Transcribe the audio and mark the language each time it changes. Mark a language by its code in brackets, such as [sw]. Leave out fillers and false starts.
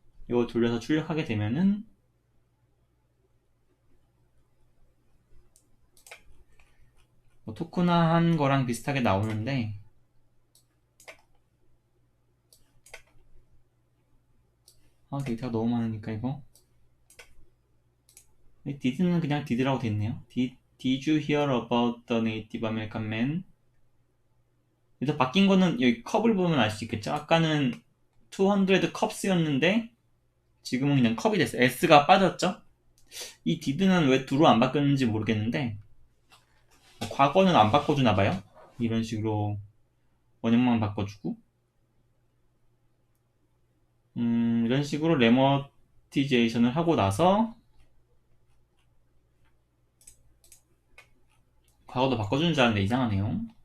[ko] 이거 돌려서 출력하게 되면은 토크나 한 거랑 비슷하게 나오는데 데이터가 너무 많으니까 이거 did는 그냥 did라고 돼있네요. [en] Did you hear about the Native American man? [ko] 그래서 바뀐 거는 여기 컵을 보면 알 수 있겠죠? 아까는 200 cups였는데 지금은 그냥 컵이 됐어요. S가 빠졌죠? 이 did는 왜 do로 안 바뀌었는지 모르겠는데 과거는 안 바꿔주나봐요. 이런 식으로 원형만 바꿔주고 이런 식으로 레머티제이션을 하고 나서 과거도 바꿔주는 줄 알았는데 이상하네요.